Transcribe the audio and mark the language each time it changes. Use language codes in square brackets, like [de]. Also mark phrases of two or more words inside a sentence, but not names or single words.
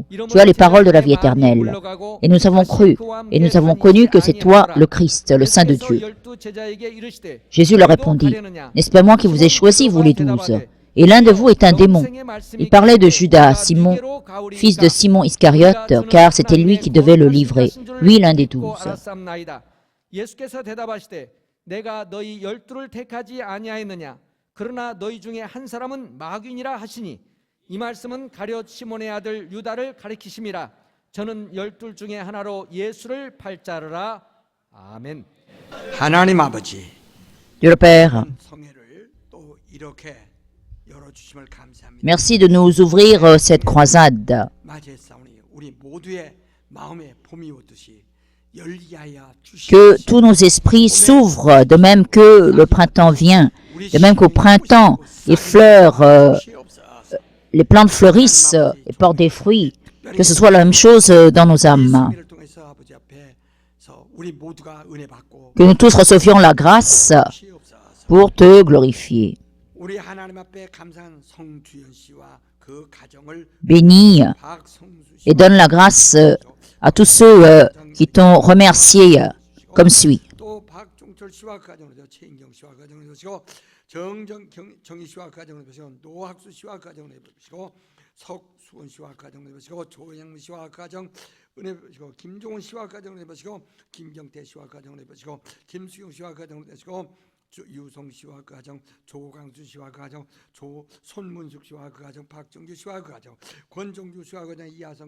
[fr] Tu as les paroles de la vie éternelle. Et nous avons cru, et nous avons connu que c'est toi, le Christ, le Saint de Dieu. Jésus leur répondit, n'est-ce pas moi qui vous ai choisi, vous les 12? Et l'un de vous est un démon. Il parlait de Judas, Simon, fils de Simon Iscariote, car c'était lui qui devait le livrer, lui l'un des 12. [ko] 예수께서 대답하시되 내가 너희 12를 택하지 아니하였느냐 그러나 너희 중에 한 사람은 마귀니라 하시니 이 말씀은 가룟 시몬의 아들 유다를 가리키심이라 저는 12 중에 하나로 예수를 팔자르라 아멘. 하나님 아버지 [fr] Dieu le Père, [ko] 성회를 또 이렇게 열어주심을 감사합니다. [fr] merci de nous ouvrir cette croisade. [ko] 맞이했사오니 우리 모두의 마음에 봄이 오듯이 열리하여 [fr] Que [ko] 주시옵소서. [fr] tous nos esprits s'ouvrent, de même que le printemps vient, de même qu'au printemps, les fleurs, les plantes fleurissent et portent des fruits, que ce soit la même chose dans nos âmes. [ko] 성회를 통해서 아버지 앞에서 우리 모두가 은혜 받고 [fr] Que nous tous recevions la grâce [ko] 주시옵소서. [fr] pour te glorifier. [ko] 우리 하나님 앞에 감사한 성주연 씨와 그 가정을 [fr] Bénis [ko] 박성수 씨 [fr] et donne la grâce à tous ceux qui t'ont remercié comme suit. [ko] 또 박종철 씨와 그 가정을 보시고 최인경 씨와 그 가정을 보시고 정희 씨와 그 가정을 보시고 노학수 씨와 그 가정을 보시고 석수원 씨와 그 가정을 보시고 조영미 씨와 그 가정 은혜 보시고 김종훈 씨와 그 가정을 보시고 김경태 씨와 그 가정을 보시고 김수경 씨와 그 가정을 보시고 유성 씨와 그 가정, 조강수 씨와 그 가정, 손문숙 씨와 그 가정, 박정규 씨와 그 가정, 권종주 씨와 그 가정, 이하성